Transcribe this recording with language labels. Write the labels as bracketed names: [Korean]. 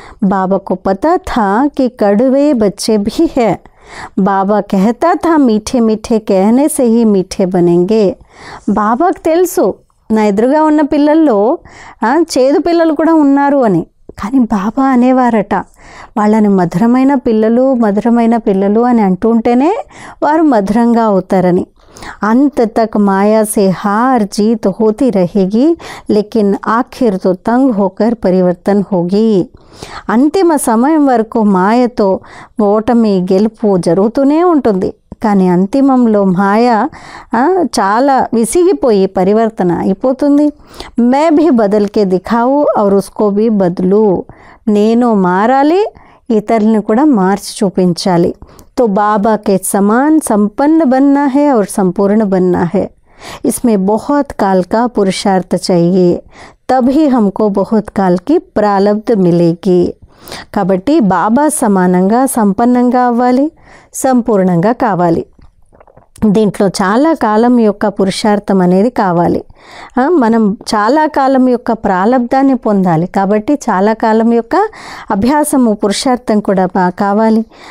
[Hindi] బాబాకు పతా థా కి కడువే బచ్చే భీ హై, బాబా कहता था मीठे मीठे कहने से ही मीठे बनेंगे. [Telugu] బాబాకు తెలుసు నా ఎదురుగా ఉన్న పిల్లల్లో చేదు పిల్లలు కూడా ఉన్నారు అని, కానీ బాబా అనేవారట వాళ్ళని మధురమైన పిల్లలు అని అంటుంటేనే వారు మధురంగా అవుతారని. [Hindi] अंत तक माया से हार जीत होती रहेगी, लेकिन आखिर तो तंग होकर परिवर्तन होगी. [Telugu] అంతిమ సమయం వరకు మాయతో ఓటమి గెలుపు జరుగుతూనే ఉంటుంది, కానీ అంతిమంలో మాయ చాలా విసిగిపోయి పరివర్తన అయిపోతుంది. [Hindi] మే భీ బదల్కే దిఖావు ఔర్ ఉస్కో భీ బదలు, [Telugu] నేను మారాలి, ఇతరులను కూడా మార్చి చూపించాలి. [Hindi] तो बाबा के समान संपन्न बनना है और संपूर्ण बनना है. इसमें बहुत काल का पुरुषार्थ चाहिए, तभी हमको बहुत काल की प्रारब्ध मिलेगी. [Telugu] కాబట్టి బాబా సమానంగా సంపన్నంగా అవ్వాలి, సంపూర్ణంగా కావాలి. దీంట్లో చాలా కాలం యొక్క పురుషార్థం అనేది కావాలి. మనం చాలా కాలం యొక్క ప్రాలబ్ధాన్ని పొందాలి, కాబట్టి చాలా కాలం యొక్క అభ్యాసము పురుషార్థం కూడా కావాలి.